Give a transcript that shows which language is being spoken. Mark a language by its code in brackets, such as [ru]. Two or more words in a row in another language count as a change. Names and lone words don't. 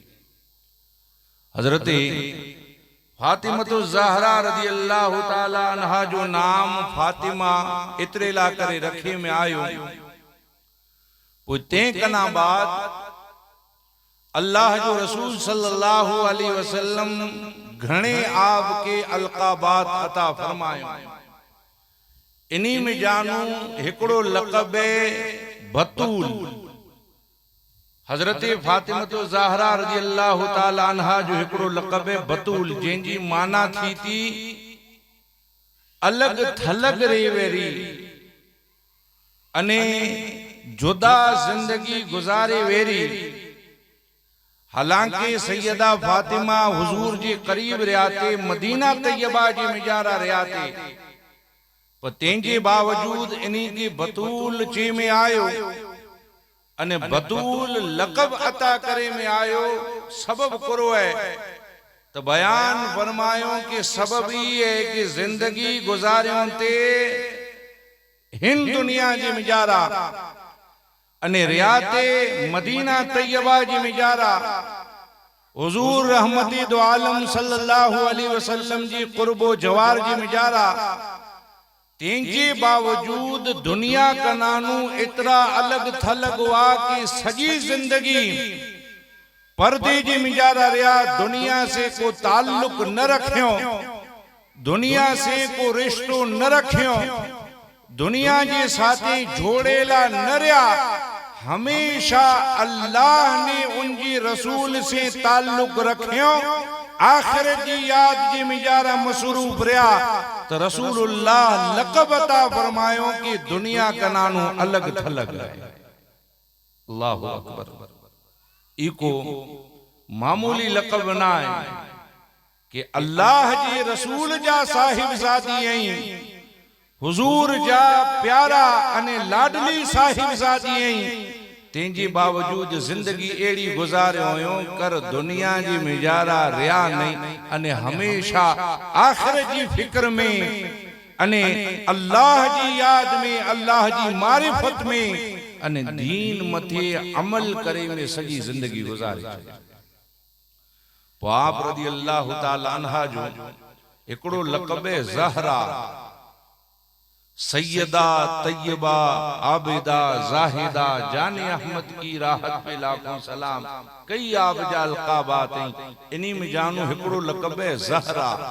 [kfr] हजरत फातिमतु ज़हरा [ar] رضي الله تعالى عنها [kfr] जो नाम फातिमा इतरे ला करे रखे में आयो पुते कना बाद अल्लाह जो रसूल [ar] صلى الله عليه وسلم [kfr] घणे आब के अलकाबात अता फरमायो। इन्हीं में जानू हिकड़ो लक़ब बतूल। हजरत फातिमतु ज़हरा [ar] رضي الله تعالى عنها [kfr] जो हिकड़ो लक़ब बतूल जंहिंजी माना थी थी अलग थलग रेवेरी अने जुदा जिंदगी गुजारे वेरी। हालांकि सैयदा फातिमा हुजूर जे करीब रहते मदीना तैयबा जे मिजारा रहते पर तेंजे बावजूद इन्हीं की बतूल चे में आयो अने बतूल लक़ब अता करे में आयो सबब करो है तो बयान फरमायो कि सबब ही है कि जिंदगी गुजारियों ते हिन दुनिया जी मिजारा अने रियाते मदीना तैयबा जी मिजारा हुजूर रहमती दो आलम [ar] صلى الله عليه وسلم [kfr] जी कुर्बो जवार जी मिजारा तेंजे बावजूद दुनिया का नानू इतना अलग थलग हुआ कि सजी जिंदगी पर्दे जी मिजारा रहा, दुनिया से को ताल्लुक न रखियो, दुनिया से को रिश्तो न रखियो, दुनिया जे साथे जोड़ेला न रहा, हमेशा अल्लाह ने उनकी रसूल से ताल्लुक रखियो, आखिर जी याद जी मिजारा मसरूफ रहा, तो रसूलुल्लाह लक़ब अता फरमायो कि दुनिया का नानो अलग थलग है। [ar] الله أكبر. [kfr] इको मामूली लक़ब ना है कि अल्लाह जी रसूल जा साहिबजादी आई, हुजूर जा प्यारा अने लाडली साहिबजादी आई, तेंजी बावजूद जिंदगी एड़ी गुजारियो हुयो कर दुनिया जी मिजारा रिया नहीं अने हमेशा आखिर जी फिक्र में अने अल्लाह जी याद में, अल्लाह जी मारिफत में अने दीन मथे अमल करे में सजी जिंदगी गुजारी। आप [ar] رضي الله تعالى عنها [kfr] जो एकड़ो लक़ब ज़हरा, सैयदा तैयबा आबिदा जाहिदा [ur] جان احمد کی راحت پہ لاکھوں سلام, [kfr] कई आबजा अलक़ाबात हैं, इन्हीं में जानो एकड़ो लक़ब ज़हरा।